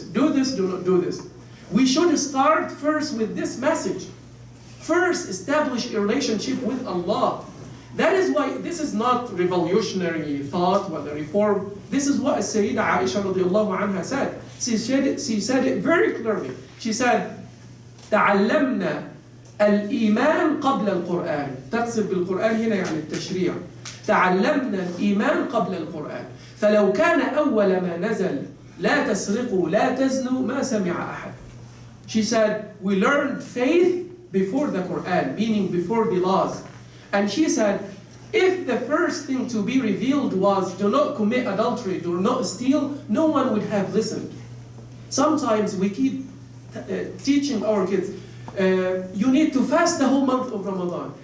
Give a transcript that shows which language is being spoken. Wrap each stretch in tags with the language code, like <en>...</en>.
<en>Do this, do not do this. We should start first with this message. First, establish a relationship with Allah. That is why this is not revolutionary thought or reform. This is what Sayyida Aisha radiallahu anha said. She said it very clearly. She said,</en> <ar>تعلمنا الإيمان قبل القرآن. تقصد بالقرآن هنا يعني التشريع. تعلمنا الإيمان قبل القرآن. فلو كان أول ما نزل لا تسرقوا لا تزنوا ما سمع أحد.</ar> <en>She said, we learned faith before the Quran, meaning before the laws. And she said, if the first thing to be revealed was do not commit adultery, do not steal, no one would have listened. Sometimes we keep teaching our kids, you need to fast the whole month of Ramadan.</en>